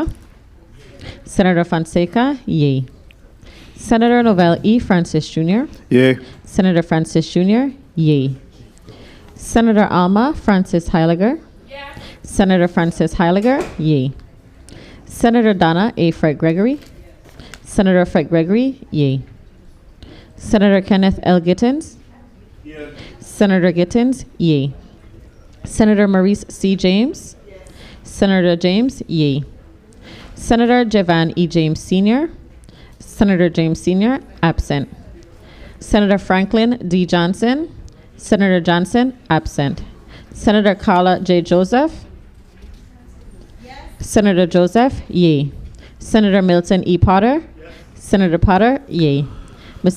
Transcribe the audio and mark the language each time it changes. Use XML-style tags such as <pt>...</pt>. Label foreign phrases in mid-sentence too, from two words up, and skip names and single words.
<en>Senator Fonseca, yea. Senator Novell E. Francis Jr. Yea. Senator Francis Jr., yea. Senator Alma Francis Heiliger. Senator Francis Heiliger, yea. Senator Donna A. Fred Gregory. Senator Fred Gregory, yea. Senator Kenneth L. Gittins. Senator Gittins, yea. Senator Maurice C. James. Senator James, yea. Senator Javan E. James Sr. Senator James Sr., absent. Senator Franklin D. Johnson. Senator Johnson, absent. Senator Carla J. Joseph. Senator Joseph, yea. Senator Milton E. Potter. Senator Potter, yea. Mr.</en>